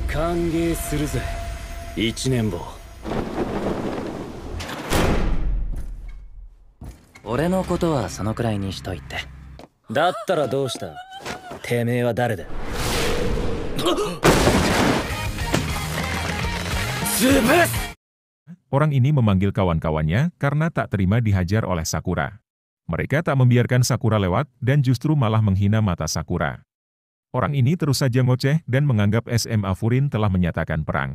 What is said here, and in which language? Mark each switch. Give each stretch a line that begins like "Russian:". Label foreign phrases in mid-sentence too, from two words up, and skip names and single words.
Japanese: 歓迎するぜ、一年坊。俺のことはそのくらいにしといて。だったらどうした？てめえは誰だ？
Indonesian: Orang ini memanggil kawan-kawannya karena tak terima dihajar oleh Sakura. Mereka tak membiarkan Sakura lewat dan justru malah menghina mata Sakura. Orang ini terus saja ngoceh dan menganggap SMA Furin telah menyatakan perang.